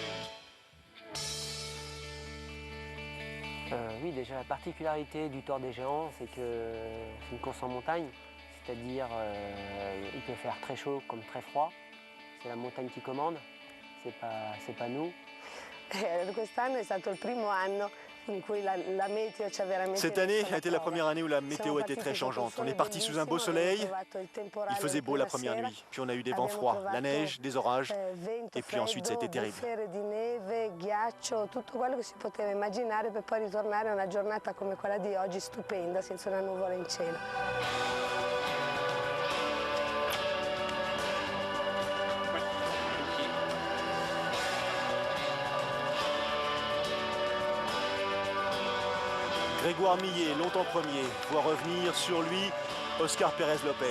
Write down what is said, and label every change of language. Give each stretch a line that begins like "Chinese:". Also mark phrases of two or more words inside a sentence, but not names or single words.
French: Oui, déjà la particularité du Tour des Géants, c'est que c'est une course en montagne, c'est-à-dire il peut faire très chaud comme très froid. C'est la montagne qui commande, c'est pas nous.
Italian: Quest'anno è stato il primo anno in cui la meteo ci ha veramente...
French: Cette année a été la première année où la météo était très changeante. On est parti sous un beau soleil, il faisait beau la première nuit, puis on a eu des vents froids, la neige, des orages, et puis ensuite ça a été terrible.
Italian: Di neve, ghiaccio, tutto quello che si poteva immaginare per poi ritornare a una giornata come quella di oggi stupenda, senza una nuvola in cielo.
French: Grégoire Millet, longtemps premier, voit revenir sur lui Oscar Pérez Lopez.